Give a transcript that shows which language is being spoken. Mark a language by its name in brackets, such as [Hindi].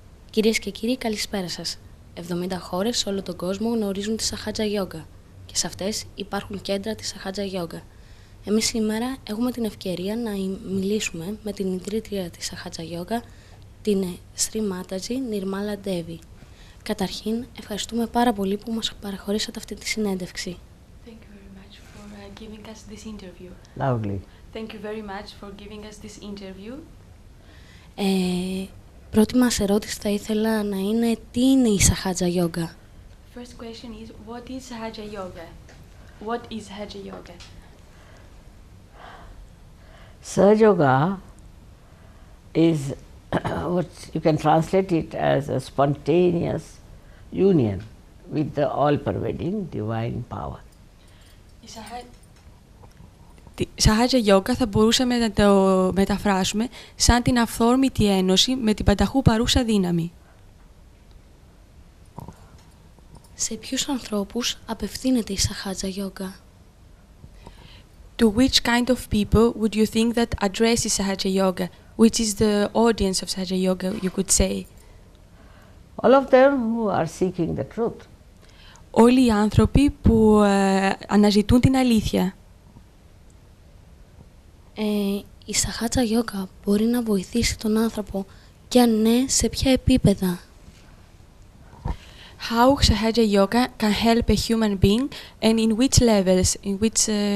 [Greek] Κυρίες και κύριοι, καλησπέρα σας. 70 χώρες σε όλο τον κόσμο γνωρίζουν τη Sahaja Yoga και σε αυτές υπάρχουν κέντρα της Sahaja Yoga. Εμείς σήμερα έχουμε την ευκαιρία να μιλήσουμε με την ιδρύτρια της Sahaja Yoga, την Shri Mataji, Nirmala Devi. Καταρχήν, ευχαριστούμε πάρα πολύ που μας παραχωρήσατε αυτή τη συνέντευξη. [English] Thank you very much for giving us this interview. Lovely. Thank you very much for giving us this interview. [Greek] Πρώτη μας ερώτηση θα ήθελα να είναι τι είναι η Sahaja Yoga. [English] First question is, what is Sahaja Yoga? What is Sahaja Yoga? Sahaja Yoga is what you can translate it as a spontaneous union with the all-pervading divine power. [Greek] Τη Sahaja Yoga θα μπορούσαμε να το μεταφράσουμε σαν την αυθόρμητη ένωση με την πανταχού παρούσα δύναμη. Σε ποιους ανθρώπους απευθύνεται η Sahaja Yoga? [English] To which kind of people would you think that addresses Sahaja Yoga? Which is the audience of Sahaja Yoga, you could say? All of them who are seeking the truth. [Greek] Όλοι οι άνθρωποι που αναζητούν την αλήθεια. Η Sahaja Yoga μπορεί να βοηθήσει τον άνθρωπο και αν ναι, σε ποια επίπεδα? [English] How Sahaja Yoga can help a human being and in which levels, in which...